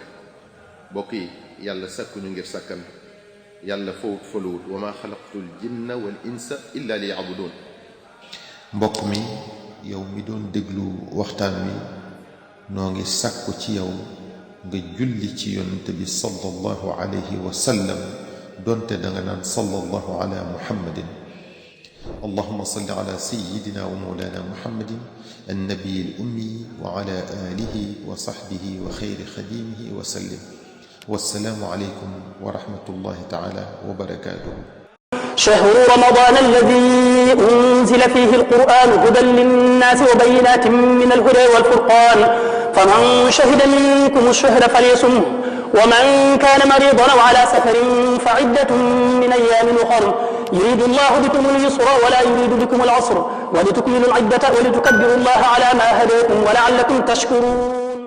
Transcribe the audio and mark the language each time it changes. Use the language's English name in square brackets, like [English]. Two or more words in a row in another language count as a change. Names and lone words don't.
[Wolof] mbokk yi yàlla sakkuñu ngir sàkkan, yàlla fawut faluwut [Arabic] وما خلقت الجن والإنس إلا ليعبدون. [Wolof] mbokk mi yow mi doon déglu waxtaan wi noo ngi sàkku ci yow nga julli ci yonent bi [Arabic] صلى الله عليه وسلم [Wolof] donte danga naan [Arabic] صلى الله على محمد. اللهم صل على سيدنا ومولانا محمد النبي الأمي وعلى آله وصحبه وخير خادمه وسلم. والسلام عليكم ورحمة الله تعالى وبركاته. شهر رمضان الذي أنزل فيه القرآن هدى للناس وبينات من الهدى والفرقان فمن شهد منكم الشهر فليصمه ومن كان مريضا أو على سفر فعدة من أيام أخر يريد الله بكم اليسر ولا يريد بكم العسر ولتكملوا العدة ولتكبروا الله على ما هداكم ولعلكم تشكرون.